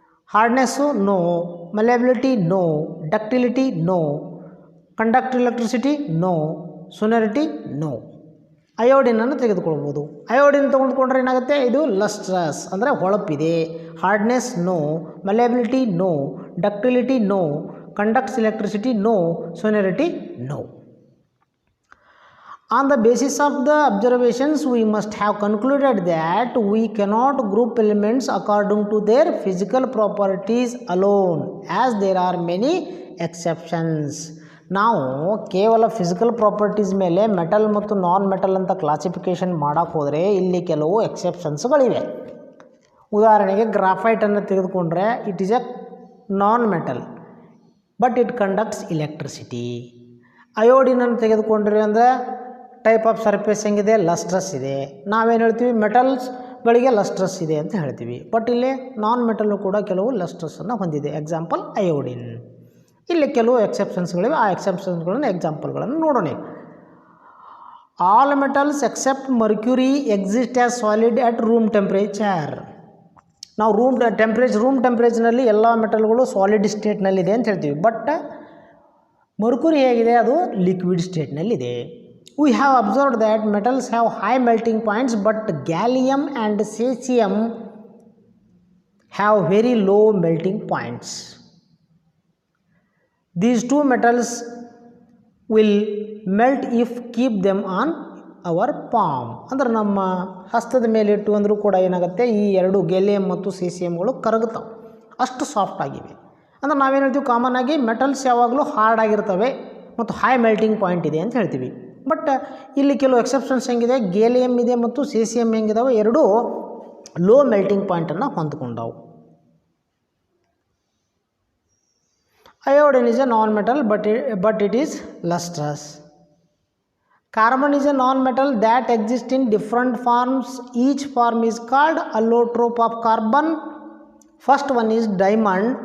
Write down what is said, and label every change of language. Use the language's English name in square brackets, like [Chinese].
[English] Hardness no, malleability no, ductility no, conduct electricity no, sonority no. [Kannada] ಅಯೋಡಿನನ್ನು ತೆಗೆದುಕೊಳ್ಬೋದು. Iodine ತೊಗೊಂಡ್ಕೊಂಡ್ರೆ ಏನಾಗುತ್ತೆ, ಇದು ಲಸ್ಟ್ರಸ್ ಅಂದರೆ ಹೊಳಪಿದೆ. [English] Hardness no, malleability no, ductility no, conducts electricity no, sonority no. On the basis of the observations, we must have concluded that we cannot group elements according to their physical properties alone, as there are many exceptions. [Kannada] ನಾವು ಕೇವಲ physical properties ಮೇಲೆ metal ಮತ್ತು non metal ಅಂತ classification ಮಾಡೋಕ್ಕೆ ಹೋದರೆ ಇಲ್ಲಿ ಕೆಲವು ಎಕ್ಸೆಪ್ಷನ್ಸ್ಗಳಿವೆ. ಉದಾಹರಣೆಗೆ ಗ್ರಾಫೈಟನ್ನು ತೆಗೆದುಕೊಂಡ್ರೆ [English] It is a non metal but it conducts electricity. [Kannada] ಅಯೋಡಿನನ್ನು ತೆಗೆದುಕೊಂಡ್ರಿ ಅಂದರೆ [English] type of surface [Kannada] ಹೆಂಗಿದೆ, ಲಸ್ಟ್ರಸ್ ಇದೆ. ನಾವೇನು ಹೇಳ್ತೀವಿ, ಮೆಟಲ್ಸ್ಗಳಿಗೆ ಲಸ್ಟ್ರಸ್ ಇದೆ ಅಂತ ಹೇಳ್ತೀವಿ. ಬಟ್ ಇಲ್ಲಿ ನಾನ್ ಮೆಟಲ್ಲು ಕೂಡ ಕೆಲವು ಲಸ್ಟ್ರಸ್ಸನ್ನು ಹೊಂದಿದೆ. Example iodine. ಇಲ್ಲಿ ಕೆಲವು ಎಕ್ಸೆಪ್ಷನ್ಸ್ಗಳಿವೆ. ಆ ಎಕ್ಸೆಪ್ಷನ್ಸ್ಗಳನ್ನು ಎಕ್ಸಾಂಪಲ್ಗಳನ್ನು ನೋಡೋಣ. [English] All metals except mercury exist as solid at room temperature. [Kannada] ನಾವು ರೂಮ್ ಟೆಂಪ್ರೇಚರ್ನಲ್ಲಿ ಎಲ್ಲ ಮೆಟಲ್ಗಳು ಸಾಲಿಡ್ ಸ್ಟೇಟ್ನಲ್ಲಿದೆ ಅಂತ ಹೇಳ್ತೀವಿ. ಬಟ್ ಮರ್ಕ್ಯೂರಿ ಹೇಗಿದೆ, ಅದು liquid ಸ್ಟೇಟ್ನಲ್ಲಿದೆ. [English] We have observed that metals have high melting points, but gallium and cesium have very low melting points. These two metals will melt if keep them on our palm. [Kannada] ಅಂದರೆ ನಮ್ಮ ಹಸ್ತದ ಮೇಲೆ ಇಟ್ಟು ಅಂದರೂ ಕೂಡ ಏನಾಗುತ್ತೆ, ಈ ಎರಡು ಗ್ಯಾಲಿಯಮ್ ಮತ್ತು ಸೀಸಿಯಮ್ಗಳು ಕರಗುತ್ತವೆ, ಅಷ್ಟು ಸಾಫ್ಟ್ ಆಗಿವೆ. ಅಂದರೆ ನಾವೇನು ಹೇಳ್ತೀವಿ, ಕಾಮನ್ ಆಗಿ ಮೆಟಲ್ಸ್ ಯಾವಾಗಲೂ ಹಾರ್ಡ್ ಆಗಿರ್ತವೆ ಮತ್ತು ಹೈ ಮೆಲ್ಟಿಂಗ್ ಪಾಯಿಂಟ್ ಇದೆ ಅಂತ ಹೇಳ್ತೀವಿ. ಬಟ್ ಇಲ್ಲಿ ಕೆಲವು ಎಕ್ಸೆಪ್ಷನ್ಸ್ ಹೆಂಗಿದೆ, ಗ್ಯಾಲಿಯಮ್ ಇದೆ ಮತ್ತು ಸೀಸಿಯಮ್ ಹೆಂಗಿದಾವೆ, ಎರಡೂ low melting ಪಾಯಿಂಟನ್ನು ಹೊಂದ್ಕೊಂಡವು. [English] Iodine is a non-metal but it is lustrous. Carbon is a non-metal that exists in different forms. Each form is called allotrope of carbon. First one is diamond.